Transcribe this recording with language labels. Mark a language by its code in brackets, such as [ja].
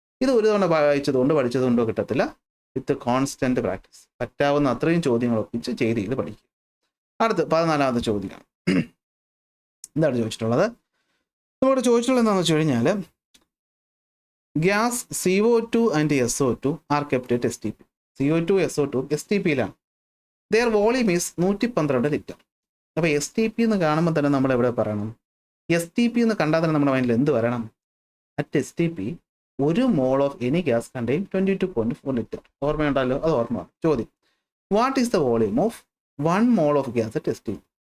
[ml] ഇത് ഒരു തവണ വായിച്ചതുകൊണ്ട് പഠിച്ചതുകൊണ്ടോ കിട്ടത്തില്ല. [en] with constant practice [ml] പറ്റാവുന്ന അത്രയും ചോദ്യങ്ങൾ ഒപ്പിച്ച് ചെയ്ത് പഠിക്കുക. അടുത്ത് 14ാമത്തെ ചോദ്യമാണ്. എന്താണ് ചോദിച്ചിട്ടുള്ളത്? നമ്മളോട് ചോദിച്ചിട്ടുള്ളത് എന്താണെന്ന് വെച്ച് കഴിഞ്ഞാൽ [en] Gas CO2 and SO2 are kept at STP. [ml] CO2 SO2 STPയിലാണ്. [en] Their volume is 112 litre. [ml] അപ്പോൾ STP എന്ന് കാണുമ്പോൾ തന്നെ നമ്മൾ എവിടെ പറയണം? STP എന്ന് കണ്ടാൽ തന്നെ നമ്മുടെ മൈൻഡിൽ എന്ത് വരണം? [en] At STP 1 mole of any gas contain 22.4 litre. [ml] ഓർമ്മയുണ്ടല്ലോ, അത് ഓർമ്മ. [en] ചോദ്യം, what is the volume of 1 mole of gas at STP?